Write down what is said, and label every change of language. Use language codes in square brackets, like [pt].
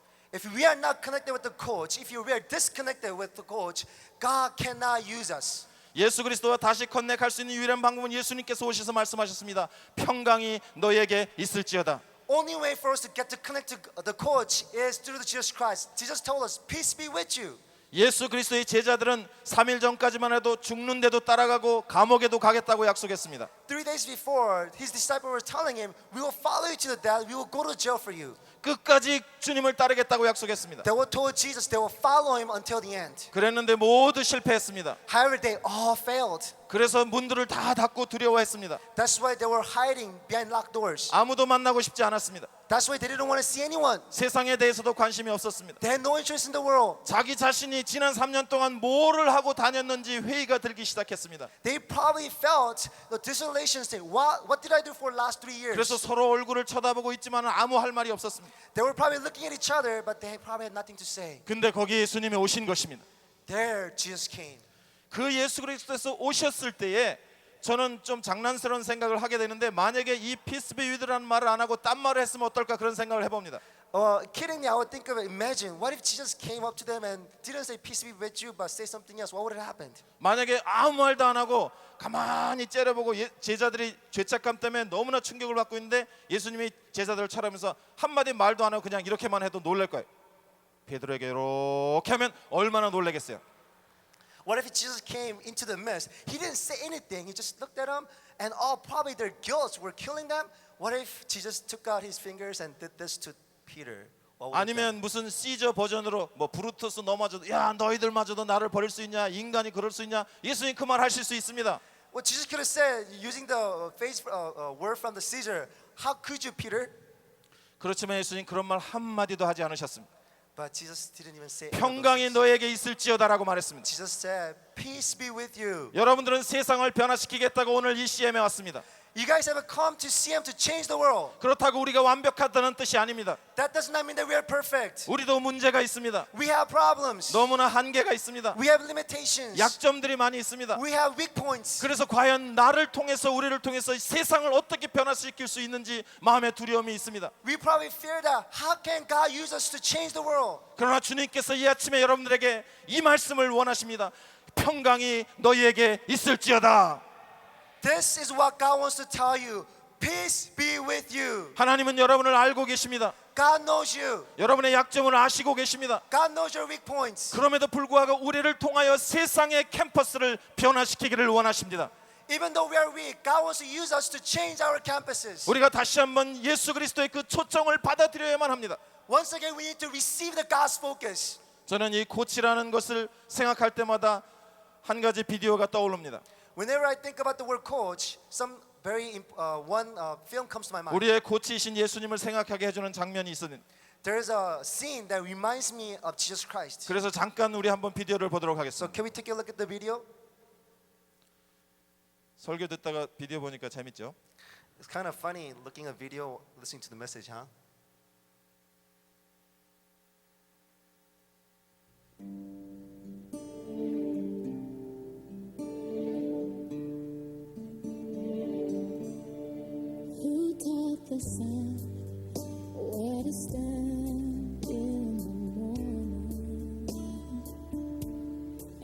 [en] If we are not connected with the coach, if we are disconnected with the coach, God cannot use us. [ko] 예수 그리스도와 다시 커넥할 수 있는 유일한 방법은 예수님께서 오셔서 말씀하셨습니다. 평강이 너에게 있을지어다. [en] Only way for us to get to connect to the coach is through the Jesus Christ. Jesus told us, "Peace be with you." [ko] 예수 그리스도의 제자들은 3일 전까지만 해도 죽는데도 따라가고 감옥에도 가겠다고 약속했습니다. [en] 3 days before, his disciples were telling him, "We will follow you to the death. We will go to jail for you." [ko] 끝까지 주님을 따르겠다고 약속했습니다. [en] They were told Jesus they will follow him until the end. [ko] 그랬는데 모두 실패했습니다. [en] However, they all failed. [ko] 그래서 문들을 다 닫고 두려워했습니다. [en] That's why they were hiding behind locked doors. [ko] 아무도 만나고 싶지 않았습니다. [en] That's why they didn't want to see anyone. [ko] 세상에 대해서도 관심이 없었습니다. [en] They had no interest in the world. [ko] 자기 자신이 지난 3년 동안 뭐를 하고 다녔는지 회의가 들기 시작했습니다. [en] They probably felt the desolation state. What did I do for the last 3 years? [ko] 그래서 서로 얼굴을 쳐다보고 있지만 아무 할 말이 없었습니다. [en] They were probably looking at each other, but they probably had nothing to say. [ko] 근데 거기 예수님이 오신 것입니다. [en] There, Jesus came. [ko] 그 예수 그리스도께서 오셨을 때에 저는 좀 장난스러운 생각을 하게 되는데 만약에 이 [en] peace be with [ko] 라는 말을 안 하고 딴 말을 했으면 어떨까 그런 생각을 해봅니다. [en] Kiddingly, I would think of it. Imagine, what if Jesus came up to them and didn't say peace be with you, but say something else? What would have happened? [ko] 만약에 아무 말도 안 하고 가만히 째려보고 제자들이 죄책감 때문에 너무나 충격을 받고 있는데 예수님이 제자들을 쳐다보면서 한마디 말도 안 하고 그냥 이렇게만 해도 놀랄 거예요. 베드로에게 이렇게 하면 얼마나 놀라겠어요. [en] What if Jesus came into the midst? He didn't say anything. He just looked at them, and all probably their guilt were killing them. What if Jesus took out his fingers and did this to Peter? What would have done? [ko] 아니면 무슨 시저 버전으로 뭐 브루투스 너마저도 야 너희들마저도 나를 버릴 수 있냐 인간이 그럴 수 있냐 예수님 그 말 하실 수 있습니다. [en] Well, Jesus could have said, using the phrase, word from the Caesar, "How could you, Peter?" [ko] 그렇지만 예수님 그런 말 한마디도 하지 않으셨습니다. [en] But Jesus didn't even say. [ko] 평강이 너에게 있을지어다라고 말했습니다. [en] Jesus said, "Peace be with you." [ko] 여러분들은 세상을 변화시키겠다고 오늘 이 CM에 왔습니다. [en] You guys haven't come to CM to change the world. [ko] 그렇다고 우리가 완벽하다는 뜻이 아닙니다. [en] That does not mean that we are perfect. [ko] 우리도 문제가 있습니다. [en] We have problems. [ko] 너무나 한계가 있습니다. [en] We have limitations. [ko] 약점들이 많이 있습니다. [en] We have weak points. [ko] 그래서 과연 나를 통해서 우리를 통해서 이 세상을 어떻게 변화시킬 수 있는지 마음에 두려움이 있습니다. [en] We probably fear that. How can God use us to change the world? [ko] 그러나 주님께서 이 아침에 여러분들에게 이 말씀을 원하십니다. 평강이 너희에게 있을지어다. [en] This is what God wants to tell you. Peace be with you. [ko] 하나님은 여러분을 알고 계십니다. [en] God knows you. [ko] 여러분의 약점을 아시고 계십니다. [en] God knows your weak points. [ko] 그럼에도 불구하고 우리를 통하여 세상의 캠퍼스를 변화시키기를 원하십니다. [en] Even though we are weak, God wants to use us to change our campuses. [ko] 우리가 다시 한번 예수 그리스도의 그 초청을 받아들여야만 합니다. [en] Once again, we need to receive the God's focus. [ko] 저는 이 코치라는 것을 생각할 때마다 한 가지 비디오가 떠오릅니다. [en] Whenever I think about the word coach, one film comes to my mind. [ko] 우리의 코치이신 예수님을 생각하게 해주는 장면이 있었는데 [en] There's a scene that reminds me of Jesus Christ. [ko] 그래서 잠깐 우리 한번 비디오를 보도록 [en] So [ko] 하겠습니다. [en] can we take a look at the video? [ko] 설교 듣다가 비디오 보니까 재밌죠? [en] It's kind of funny looking at video, listening to the message, huh? Who taught the sun where to stand in the morning?